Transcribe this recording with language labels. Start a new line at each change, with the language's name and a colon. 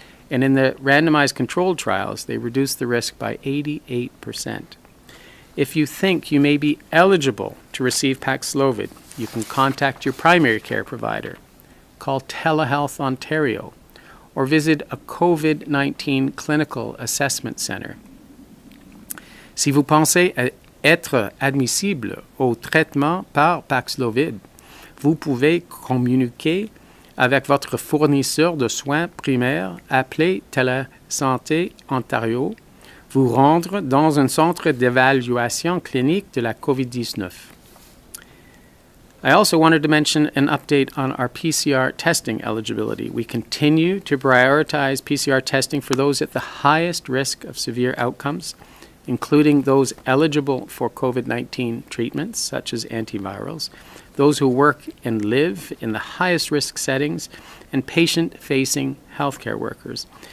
English: And in the randomized controlled trials, they reduce the risk by 88%. If you think you may be eligible to receive Paxlovid, you can contact your primary care provider, call Telehealth Ontario, or visit a COVID-19 clinical assessment center.
French: Si vous pensez être admissible au traitement par Paxlovid, vous pouvez communiquer avec votre fournisseur de soins primaires, appelé Télésanté Ontario, vous rendre dans un centre d'évaluation clinique de la COVID-19.
English: I also wanted to mention an update on our PCR testing eligibility. We continue to prioritize PCR testing for those at the highest risk of severe outcomes, including those eligible for COVID-19 treatments, such as antivirals, those who work and live in the highest risk settings, and patient-facing healthcare workers.